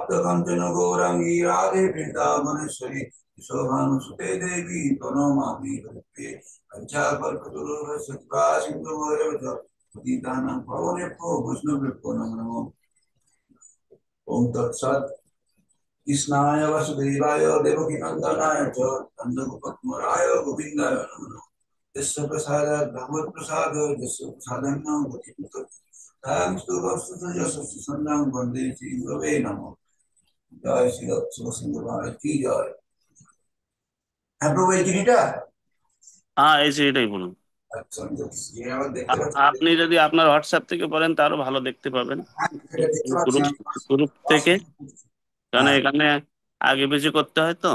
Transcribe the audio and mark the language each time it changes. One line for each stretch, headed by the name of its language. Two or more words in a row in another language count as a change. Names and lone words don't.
Sanskrit: কাঞ্চন গৌরাঙ্গী রাধে বৃন্দাবনেশ্বরী শোভানুসুতে দেবী প্রণমামি হরিপ্রিয়ে পঞ্চাকল্পতরুশ্চ কৃপা সিন্ধু ভৈরব পতিতানাং পাবনেভ্যো বৈষ্ণবেভ্যো নমো নমঃ। ওম তৎসৎ। কৃষ্ণায় বাসুদেবায় দেবকীনন্দনায় চ নন্দগোপকুমারায় গোবিন্দায় নমো নমঃ। यस्य प्रसादात् भगवत् प्रसाद यस्य प्रसादं गतिमुक्तः तां स्तुवस्तु यशस्वी सन्नां वन्दे श्रीगुरवे नमः।
Hindi: जय श्री शिवसिंह महाराज की जय।
Bangla: হ্যাঁ প্রভু এই চিঠিটা হ্যাঁ, এই এটাই বলুন। আচ্ছা আমি দেখছি, আবার দেখতে পাচ্ছি। আপনি যদি আপনার হোয়াটসঅ্যাপ থেকে বলেন তারও ভালো দেখতে পাবেন, হ্যাঁ, এটা দেখতে পাচ্ছি গ্রুপ আমি। গ্রুপ থেকে, কারণ হ্যাঁ এখানে আগে পিছু করতে হয় তো।